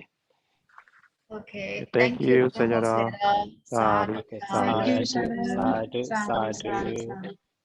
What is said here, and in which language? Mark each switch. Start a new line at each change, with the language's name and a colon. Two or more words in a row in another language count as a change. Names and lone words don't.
English: Okay, Thank thank you, you, Sayadaw. Sayadaw. Sadhu, Okay, Thank you, sadhu, Sarah.
Pali: sadhu, sadhu. Sadhu.